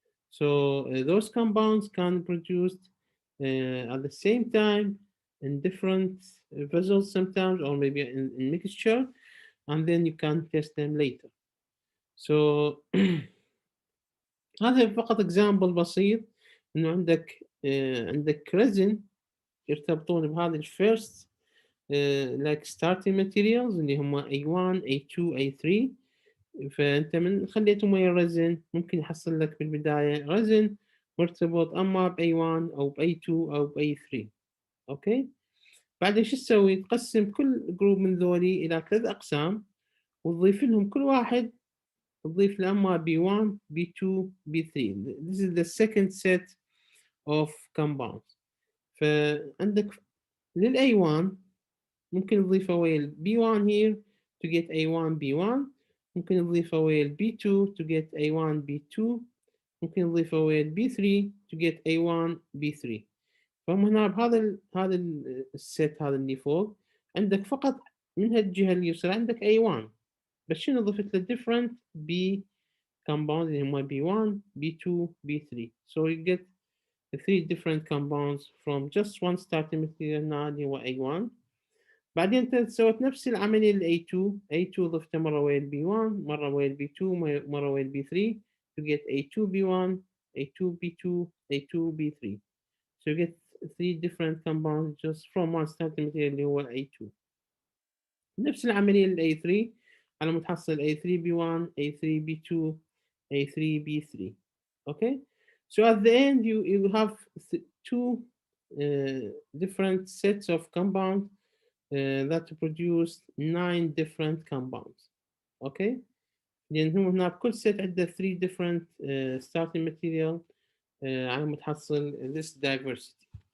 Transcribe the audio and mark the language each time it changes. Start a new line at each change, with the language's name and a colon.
English: So those compounds can produce at the same time in different vessels sometimes, or maybe in mixture, and then you can test them later.
Arabic: So هذا فقط example بسيط إنه عندك resin يرتبطون بهذه الفيرست
English: like starting materials
Arabic: اللي هم A1 A2 A3. فأنت من خليتهم ويا الرزن ممكن يحصل لك بالبداية رزن مرتبط أما ب A1 أو ب A2 أو ب A3. أوكي، بعدين شو تسوي؟ تقسم كل جروب من ذولي إلى 3 أقسام وتضيف لهم كل واحد تضيف له أما B1 B2 B3.
English: This is the second set of compounds.
Arabic: فعندك للA1 ممكن تضيفه ويا ال B1
English: here to get A1 B1،
Arabic: ممكن تضيفه ويا ال B2
English: to get A1 B2،
Arabic: ممكن تضيفه ويا ال B3
English: to get A1 B3.
Arabic: فهم هنا هذا الست هذا اللي فوق عندك فقط من هالجهة اليسرى عندك A1، بس شنو ضفت له
English: different B compounds
Arabic: اللي هم B1 B2 B3.
English: So you get 3 different compounds from just one starting material
Arabic: هنا اللي هو
English: A1.
Arabic: بعدين انت سويت نفس العملية لل A2. A2 ضفته مرة ويا ال B1 مرة ويا ال B2 مرة ويا ال B3
English: to get A2 B1 A2 B2 A2 B3. So you get 3 different compounds just from one starting material
Arabic: اللي هو
English: A2.
Arabic: نفس العملية لل A3 على ما تحصل
English: A3 B1 A3 B2 A3 B3. Okay, so at the end you have two different sets of compounds that produce 9 different compounds.
Arabic: Okay, لأن هم هنا بكل set عنده
English: 3 different starting material
Arabic: على ما تحصل
English: this diversity.